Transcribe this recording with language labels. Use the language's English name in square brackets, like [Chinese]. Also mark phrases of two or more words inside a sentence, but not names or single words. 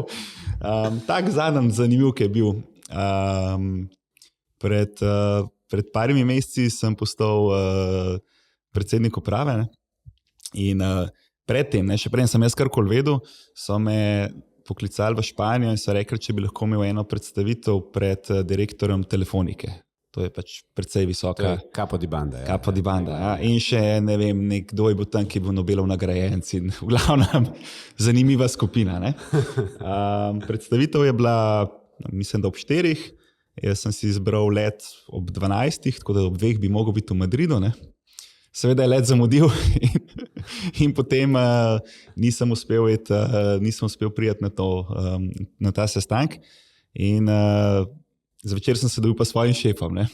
[Slovenian] Tak zadnji zanimiv, ki je bil. Pred parimi meseci sem postal predsednik uprave, ne? In predtem, še preden sem jaz karkoli vedel, so me poklicali v Španijo in so rekli, če bi lahko imel eno predstavitev pred direktorjem Telefonike. To je pač precej visoka. [Italian] Capo di banda. Capo di banda, [Slovenian] ja. In še ne vem, kdo je bil tam, ki je bil Nobelov nagrajenec in v glavnem zanimiva skupina, ne? Predstavitev je bila, mislim, da ob 4. Jaz sem si izbral let ob 12, tako da ob 2 bi mogel biti v Madridu, ne? Seveda je let zamudil in potem nisem uspel priti na ta sestank in zvečer sem se dobil pa s svojim šefom, ne?